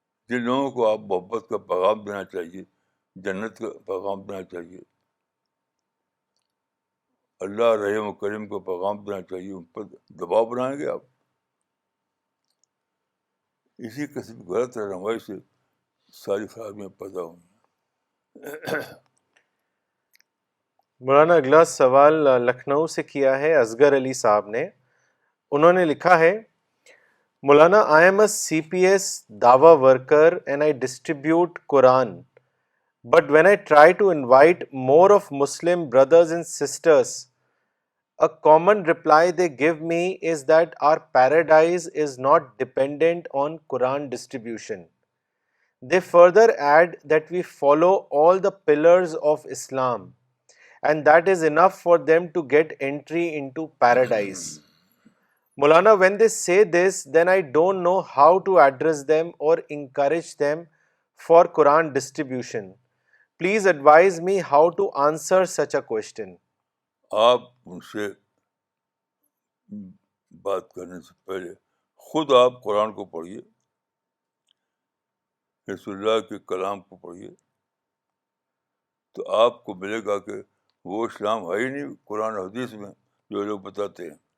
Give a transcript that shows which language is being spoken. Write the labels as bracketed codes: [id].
[ur] جن لوگوں کو آپ محبت کا پیغام دینا چاہیے، جنت کا پیغام دینا چاہیے، اللہ رحیم و کریم کو پیغام دینا چاہیے، ان پر دباؤ بنائیں گے آپ؟ اسی قسم کی غلط رہنمائی سے ساری خرابیاں پیدا ہوئی ہیں. مولانا اگلا سوال لکھنؤ سے کیا ہے اصغر علی صاحب نے. انہوں نے لکھا ہے [en] مولانا I am a CPS Dawa worker and I distribute Quran. But when I try to invite more of Muslim brothers and sisters, a common reply they give me is that our paradise is not dependent on Quran distribution. They further add that we follow all the pillars of Islam and that is enough for them to get entry into paradise. Maulana, when they say this, then I don't know how to address them or encourage them for Quran distribution. Please advise me how to answer such a question. [ur] آپ ان سے بات کرنے سے پہلے خود آپ قرآن کو پڑھیے، رسول اللہ کے کلام کو پڑھیے، تو آپ کو ملے گا کہ وہ اسلام ہے ہی نہیں قرآن حدیث میں جو لوگ بتاتے ہیں.